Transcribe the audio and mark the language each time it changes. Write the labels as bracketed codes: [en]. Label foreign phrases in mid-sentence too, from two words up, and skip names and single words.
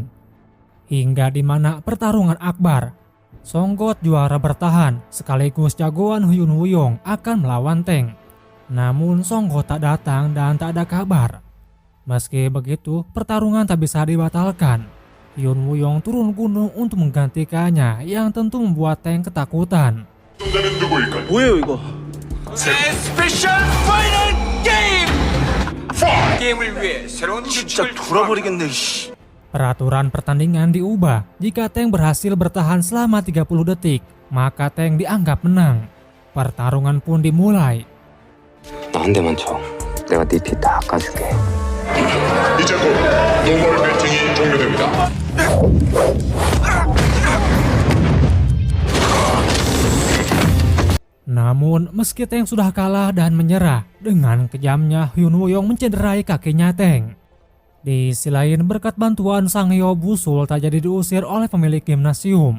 [id] Hingga di mana pertarungan akbar, Songgot juara bertahan sekaligus jagoan Yoon Woo-yong akan melawan Tank. Namun Songgot tak datang dan tak ada kabar. Meski begitu, pertarungan tak bisa dibatalkan. Yoon Woo-yong turun gunung untuk menggantikannya yang tentu membuat Tank ketakutan. [ko] 뭐예요 이거? 스페셜 파이널 게임! 게임을 위해 새로운 진짜 돌아버리겠네. 씨. [id] Peraturan pertandingan diubah. Jika Tank berhasil bertahan selama 30 detik, maka Tank dianggap menang. Pertarungan pun dimulai. [ko] 너 한 대만 쳐. 내가 네 피 다 깎아줄게. 이제 곧 노멀 배팅이 종료됩니다. [id] Namun meski Tank sudah kalah dan menyerah, dengan kejamnya Yoon Woo-yong mencederai kakinya Tank. Di sisi lain, berkat bantuan Sang Hyop, Woo-sul tak jadi diusir oleh pemilik gimnasium.